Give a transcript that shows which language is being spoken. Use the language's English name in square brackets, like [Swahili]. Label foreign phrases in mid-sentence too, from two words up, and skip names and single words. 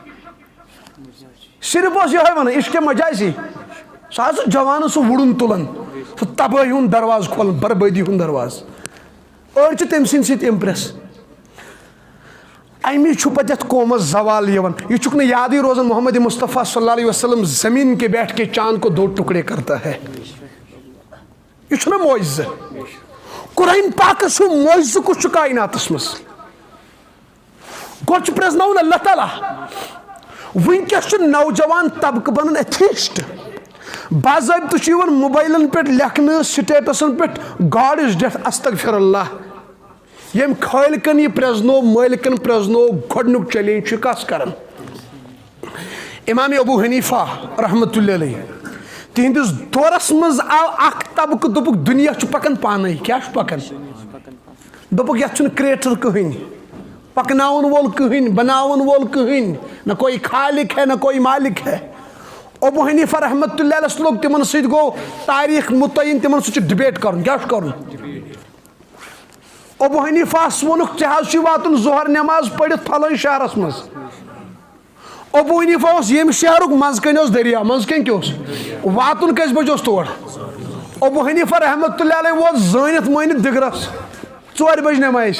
[Kashmiri] صرف اوس یِہوے ونان عشقِ مجازی سُہ حظ سُہ جوانن سُہ وُڑُن تُلان سُہ تبٲہی ہُنٛد دروازٕ کھولان بربٲدی ہُنٛد دروازٕ أڑۍ چھِ تٔمۍ سٕنٛدۍ سۭتۍ اِمپریس امی چھُ پتہٕ یتھ قومس زوال یِوان یہ چھُکھ نہٕ یادٕے روزان محمد مصطفیٰ [Arabic] صلی اللہ علیہ وسلم [Urdu] زمین کے بیٹھ کے چاند کو 2 ٹکڑے کرتا ہے [Kashmiri] یہ چھُنہ معجزہ قرآن پاکس چھُ معجزہ کُس چھُ کائناتس منٛز گۄڈٕ چھُ پرٛزناوُن اللہ تعالیٰ وٕنکیٚس چھُ نوجوان طبقہٕ بنان ایتھیسٹ باضٲبطہٕ چھُ یِوان موبایلن پٮ۪ٹھ لیکھنہٕ سٹیٹسن پٮ۪ٹھ [English] God is death [Arabic] استغفر اللہ [Kashmiri] یم خالقن یہ پرزنو مالکن پرزنو گۄڈنیُک چیلینج چھُ کس کران امام ابو حنیفہ [Arabic] رحمۃ اللہ علیہ [Kashmiri] تہندس دورس مز آو اکھ طبقہٕ دوٚپُکھ دنیا چھُ پکان پانے کیاہ چھُ پکان دوٚپُکھ یتھ چھُنہٕ کریٹر کٕہٕنۍ پکناون وول کٕہٕنۍ بناون وول کٕہٕنۍ [Urdu] نہ کوئی خالق ہے نہ کوئی مالک ہے [Kashmiri] ابو حنیفہ [Arabic] رحمۃ اللہ علیہ [Kashmiri] لوگ تمن سۭتۍ گوٚو تاریخ متعین تمن سۭتۍ چھُ ڈِبیٹ کرُن کیاہ چھُ کرُن ابو حنیفہ وونُکھ ژےٚ حظ چھُے واتُن ظہر نٮ۪ماز پٔرِتھ فلٲنۍ شہرس منٛز ابو حنیفہ اوس ییٚمہِ شہرُک منٛزٕ کَنہِ اوس دٔریاو منٛزٕ کَنہِ کیٛاہ اوس واتُن کٔژِ بجہِ اوس تور ابو حنیفہ [Arabic] رحمۃ اللہ علیہ [Kashmiri] ووت زٲنِتھ مٲنِتھ دِگرس 4 بجہِ نٮ۪مازِ